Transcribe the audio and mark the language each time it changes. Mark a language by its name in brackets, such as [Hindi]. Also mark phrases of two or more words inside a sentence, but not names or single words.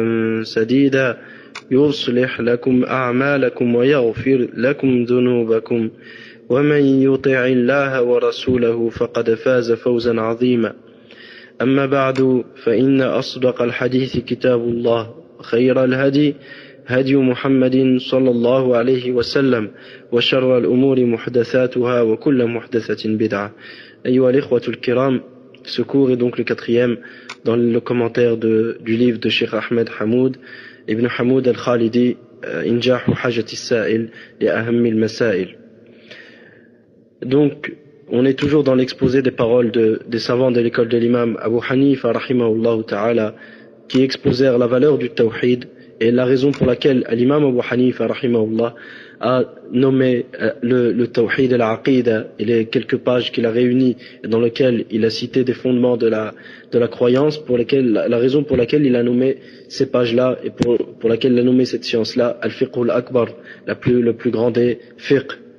[Arabic] سديدا يصلح لكم أعمالكم ويغفر لكم ذنوبكم ومن يطع الله ورسوله فقد فاز فوزا عظيما أما بعد فإن أصدق الحديث كتاب الله خير الهدي هدي محمد صلى الله عليه وسلم وشر الأمور محدثاتها وكل محدثة بدعة. أيها الإخوة الكرام, [French] ce cours est donc le quatrième dans le commentaire du livre de Cheikh Ahmed Hamoud Ibn Hamoud al-Khalidi, Injahu Hajat al-Sa'il li Ahammi al-Masail. Donc, on est toujours dans l'exposé des paroles des savants de l'école de l'imam Abu Hanifa [Arabic] رحمه الله تعالى, [French] qui exposèrent la valeur du tawhid et la raison pour laquelle l'imam Abu Hanifa rahimahullah a nommé le tawhid et la aqida et les quelques pages qu'il a réunies dans lesquelles il a cité des fondements de la croyance, la raison pour laquelle il a nommé ces pages-là et pour laquelle il a nommé cette science-là al-fiqh al-akbar, le plus grand des fiqh.